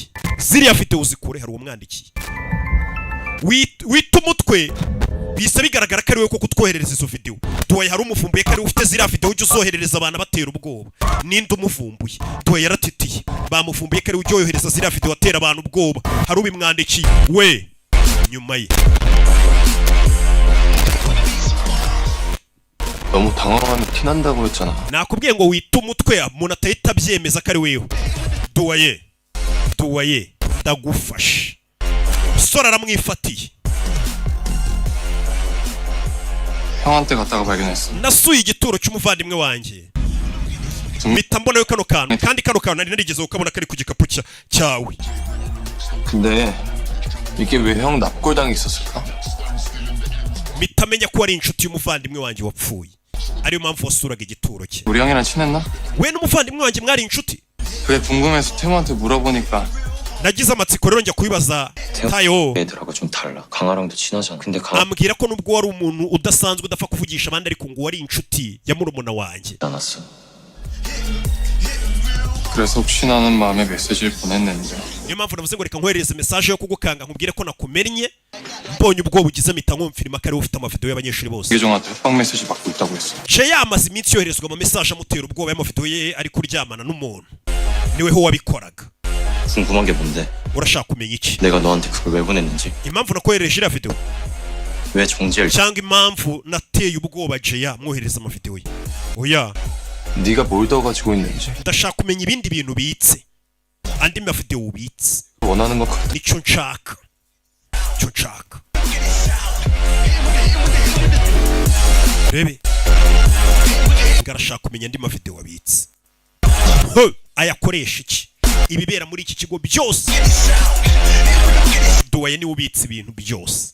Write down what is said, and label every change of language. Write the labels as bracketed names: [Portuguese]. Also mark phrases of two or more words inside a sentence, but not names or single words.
[Kinyarwanda] Ziriya video uzikure hari umwandikiye. Wita umutwe bisa bigaragara ko ari we ko kutwoherereza izo video. Duwaye hari umuvumbuye ko ari ufite ziriya video ujye uzoherereza abantu batera ubwoba. Ninde umuvumbuye? Duwaye yaratitiye. Bamuvumbuye ko ari ujye yohereza ziriya video atera abantu ubwoba. Hari ubimwandikiye we nyuma ye. [Korean] 너무 당황하면 티난다고 했잖아. [Kinyarwanda] nakubwiye ngo wita umutwe umuntu atahita abyemeza ko ari wewe. Duwaye ndagufashe. Sora aramwifatiye. [Korean] 형한테 갔다가 발견했어. [Kinyarwanda] Nasuye igituro cy'umuvandimwe wanjye. Mpita mbona kano kantu kandi kano kantu nari narigeze ukabona kari ku gikapu cyawe. [Korean] 근데 이게 왜 형 납골당에 있었을까? [Kinyarwanda] mpita menya ko ari inshuti y'umuvandimwe wanjye wapfuye. ariyo mpamvu wasuraga igituro cye. [Korean] 우리 형이랑 친했나? [Kinyarwanda] We n'umuvandimwe wanjye mwari inshuti? [Korean] 그게 궁금해서 태모한테 물어보니까 [Kinyarwanda] nagize amatsiko rero njya kubibaza tayo. [Korean] 애들하고 좀 달라. 강아랑도 친하잖아. 근데 [Kinyarwanda] ambwira ko nubwo wari umuntu udasanzwe udapfa kuvugisha abandi ariko ngo wari inshuti ya murumuna wanjye. [Korean] 않았어. 그래서 혹시나 하는 마음에 메시지를 보냈는데 [Kinyarwanda] niyo mpamvu navuze ngo reka nkoherereze message yo kugukanga nkubwire ko nakumennye mbonye ubwo bugize mpita nkumfirima ko ari ufite amavideo y'abanyeshuri bose. [Korean] 이계종한테 협박 메시지 받고 있다고 했어. [Kinyarwanda] Je yamaze iminsi yoherezwa ama message amutera ubwoba y'amavideo ye ari kuryamana n'umuntu. niweho wabikoraga. [Korean] 궁금한 게 뭔데? [Kinyarwanda] urashaka kumenya iki? [Korean] 내가 너한테 그걸 왜 보냈는지. [Kinyarwanda] impamvu nakohereje iriya video [Korean] 왜 정지를 [Kinyarwanda] cyangwa impamvu nateye ubwoba Jeya mwohereza amavideo ye. oya [Korean] 네가 뭘 더 가지고 있는지 [Kinyarwanda] ndashaka kumenya ibindi bintu bitse andi mavideo ubitse. [Korean] 원하는 거 같아. [Kinyarwanda] nicyo nshaka. rebe ngarashaka kumenya andi mavideo wabitse. ayakoresha iki? ibibera muri iki kigo byose. Duwaye niwe ubitse ibintu byose.